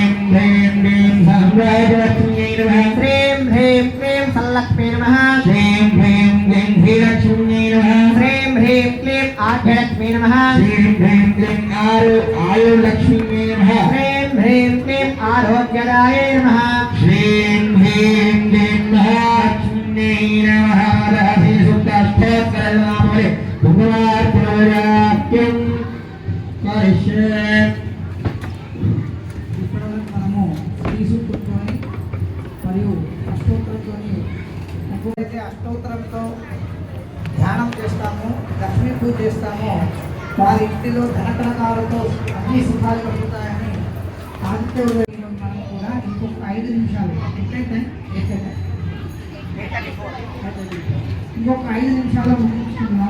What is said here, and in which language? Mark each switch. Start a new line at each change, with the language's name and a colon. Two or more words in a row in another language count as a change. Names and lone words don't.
Sanskrit: ह्रीं क्लीं साम्राज्यलक्ष्मी नमः श्रीं ह्रीं क्लीं सल्लक्ष्मी नमः श्रीं ह्रीं क्लीं धीलक्ष्मी नमः श्रीं ह्रीं क्लीं आद्यलक्ष्मी नमः श्रीं ह्रीं क्लीं आयुर्लक्ष्मी नमः श्रीं ह्रीं क्लीं आरोग्यदाय नमः श्रीं ह्रीं क्लीं महालक्ष्मी नमः राधे सुक्ताष्टोत्तरनामले भगवार्पणोराक्यं करिष्ये
Telugu: మనము శ్రీ సూక్తంతోని మరియు అష్టోత్తరంతోని ఎప్పుడైతే అష్టోత్తరంతో ధ్యానం చేస్తామో లక్ష్మీ పూజ చేస్తామో వారి ఇంటిలో ధనకనకాలతో అన్ని సుఖాలు కలుగుతాయని ఆదిత్య ఉదయం మనం కూడా ఇంకొక 5 నిమిషాలు ఇంకొక 5 నిమిషాలు ముగించుకుందాం.